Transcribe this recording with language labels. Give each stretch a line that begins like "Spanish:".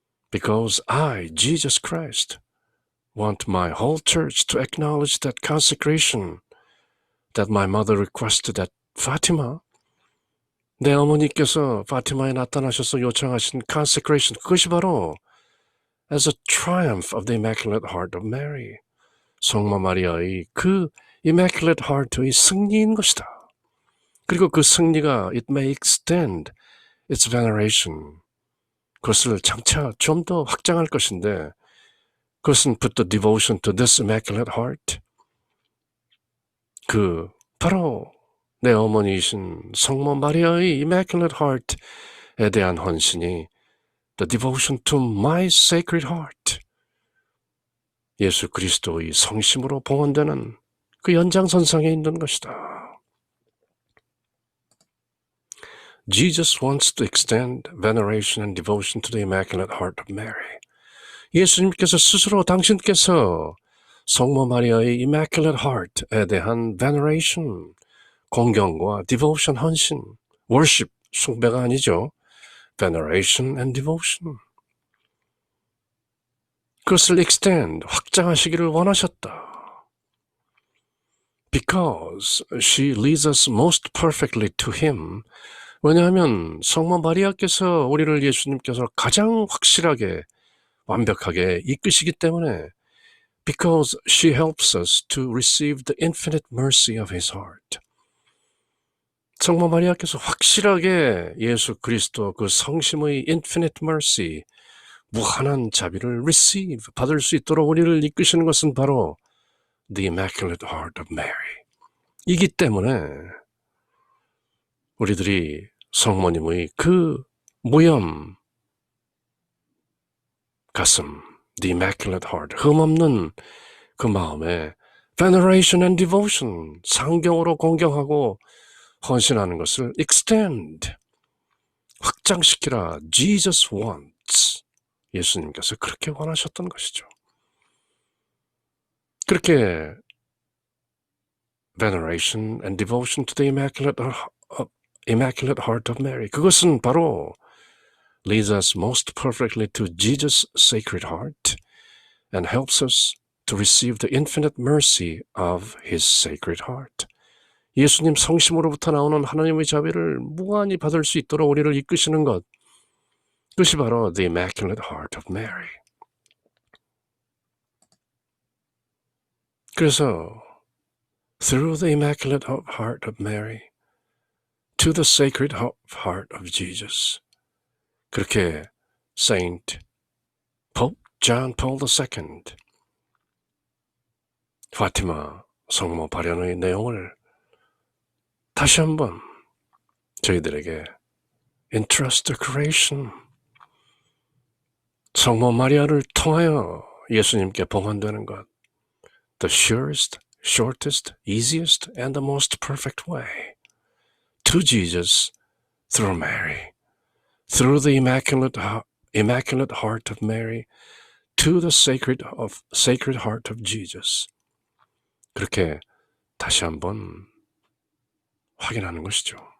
English: Because I, Jesus Christ, want my whole church to acknowledge that consecration that my mother requested at Fatima.
Korean: 내 어머니께서 파티마에 나타나셔서 요청하신 consecration, 그것이 바로
English: as a triumph of the Immaculate Heart of Mary,
Korean: 성모 마리아의 그 Immaculate Heart의 승리인 것이다. 그리고 그 승리가
English: it may extend its veneration,
Korean: 그것을 장차 좀 더 확장할 것인데 그것은
English: put the devotion to this Immaculate Heart,
Korean: 그 바로 내 어머니이신 성모 마리아의 Immaculate Heart에 대한 헌신이
English: the devotion to my Sacred Heart,
Korean: 예수 그리스도의 성심으로 봉헌되는 그 연장선상에 있는 것이다.
English: Jesus wants to extend veneration and devotion to the Immaculate Heart of Mary.
Korean: 예수님께서 스스로 당신께서 성모 마리아의 Immaculate Heart에 대한 veneration, 공경과 devotion, 헌신, worship, 숭배가 아니죠.
English: veneration and devotion.
Korean: 그것을 extend, 확장하시기를 원하셨다.
English: Because she leads us most perfectly to Him.
Korean: 왜냐하면 성모 마리아께서 우리를 예수님께서 가장 확실하게 완벽하게 이끄시기 때문에
English: because she helps us to receive the infinite mercy of His heart.
Korean: 성모 마리아께서 확실하게 예수 그리스도 그 성심의 infinite mercy, 무한한 자비를 receive, 받을 수 있도록 우리를 이끄시는 것은 바로 the Immaculate Heart of Mary 이기 때문에 우리들이 성모님의 그 무염 가슴, the Immaculate Heart, 흠없는 그 마음에 veneration and devotion, 상경으로 공경하고 헌신하는 것을 extend, 확장시키라.
English: Jesus wants,
Korean: 예수님께서 그렇게 원하셨던 것이죠. 그렇게
English: veneration and devotion to the Immaculate Heart of Mary,
Korean: 그것은 바로
English: leads us most perfectly to Jesus' Sacred Heart and helps us to receive the infinite mercy of His Sacred Heart.
Korean: 예수님 성심으로부터 나오는 하나님의 자비를 무한히 받을 수 있도록 우리를 이끄시는 것, 그것이 바로 The Immaculate Heart of Mary.
English: 그래서 Through the Immaculate Heart of Mary to the Sacred Heart of Jesus.
Korean: 그렇게 Saint Pope John Paul II 파티마 성모 발현의 내용을 다시 한번 저희들에게
English: entrust the creation,
Korean: 성모 마리아를 통하여 예수님께 봉헌되는 것,
English: the surest, shortest, easiest, and the most perfect way to Jesus through Mary, through the Immaculate Heart of Mary to the Sacred Heart of Jesus.
Korean: 그렇게 다시 한번 확인하는 것이죠.